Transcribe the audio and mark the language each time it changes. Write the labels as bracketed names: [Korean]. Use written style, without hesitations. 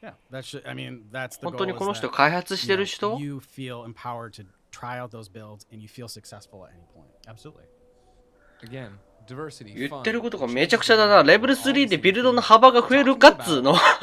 [Japanese] 本当にこの人開発してる人？ [English] You feel empowered to try out those builds and you feel successful at any point. Absolutely. Again. [Japanese] 言ってることがめちゃくちゃだな。レベル3でビルドの幅が増えるかっつーの。